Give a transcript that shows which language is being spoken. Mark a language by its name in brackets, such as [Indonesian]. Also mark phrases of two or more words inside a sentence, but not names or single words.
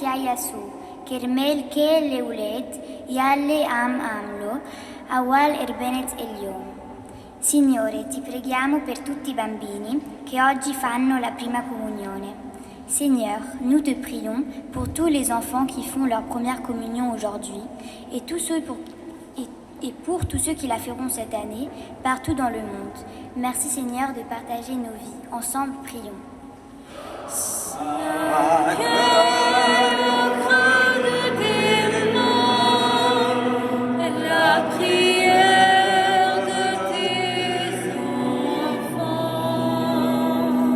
[Arabic] يسوع كرمال كل الأولاد يلي عم عملوا أول إربنة اليوم. [Italian] Signore, ti preghiamo per tutti i bambini che oggi fanno la prima comunione. [French] Seigneur, nous te prions pour tous les enfants qui font leur première communion aujourd'hui et pour tous ceux qui la feront cette année partout dans le monde. Merci Seigneur de partager nos vies. Ensemble, prions. La prière de tes enfants.